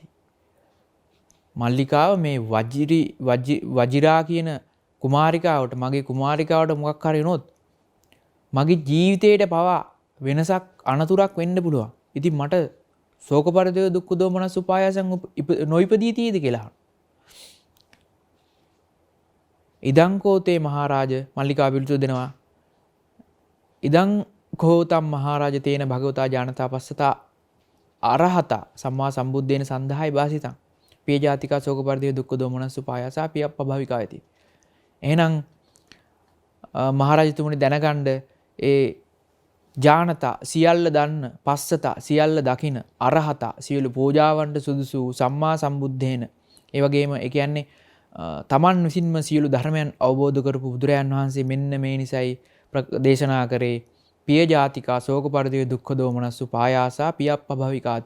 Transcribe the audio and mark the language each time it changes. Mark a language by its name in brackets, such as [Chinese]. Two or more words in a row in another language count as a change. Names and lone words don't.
[Sinhala] මල්ලිකාව මේ වජිරා කියන කුමාරිකාවට මගේ කුමාරිකාවට මොකක් හරි වුණොත් මගේ ජීවිතේට පවා වෙනසක් අනතුරක් වෙන්න පුළුවන්. ඉතින් මට [Pali] ශෝක පරිදේ දුක්ඛ දෝමනස් උපායාසං [Sinhala] නොයිපදී තීද කියලා. [Pali] ඉදං කෝතේ මහරජ [Sinhala] මල්ලිකා පිළිතුරු දෙනවා. [Pali] ඉදං කෝතම් මහරජ තේන භගවතා ඥානතා පස්සතා අරහතා සම්මා සම්බුද්දේන සන්දහයි වාසිතං පිය ජාතිකා ශෝක පරිදේ දුක්ඛ දෝමනස් උපායාසා පියප්පභවිකායති. [Sinhala] එහෙනම් මහරජතුමනි දැනගන්න ඒ ඥානතා සියල්ල දන්න පස්සතා සියල්ල දකින අරහතා සියලු පූජාවන්ට සුදුසු [Pali] සම්මා සම්බුද්ධේන [Sinhala] ඒ වගේම ඒ කියන්නේ තමන් විසින්ම සියලු ධර්මයන් අවබෝධ කරපු බුදුරයන් වහන්සේ මෙන්න මේ නිසයි දේශනා කරේ [Pali] පිය ජාතිකා ශෝක පරිදේ දුක්ඛ දෝමනස්සු පායාසා පියප්පභවිකාති.